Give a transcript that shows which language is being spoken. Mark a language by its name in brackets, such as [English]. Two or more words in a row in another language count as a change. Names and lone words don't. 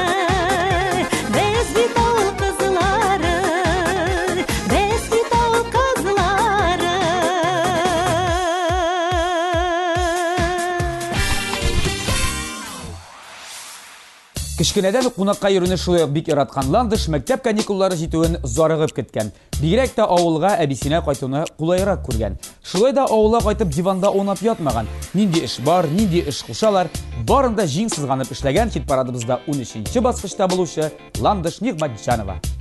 [Tatar] Біз бит ауыл қызлары, біз бит ауыл қызлары. Кішкенеден қунаққа йөрүне шулай ук бик яраткан Ландыш мәктәп каникуллары җитүен зарыгып көткән. Бигрәк тә авылга әбисенә кайтуны кулайрак күргән. Шулай да авылга кайтып диванда унап ятмаган. Нинди эш бар, нинди эш кушалар, барын да җиң сызганып эшләгән хит парадыбызда 13нче баскычта булучы Ландыш Нигъмәтҗанова.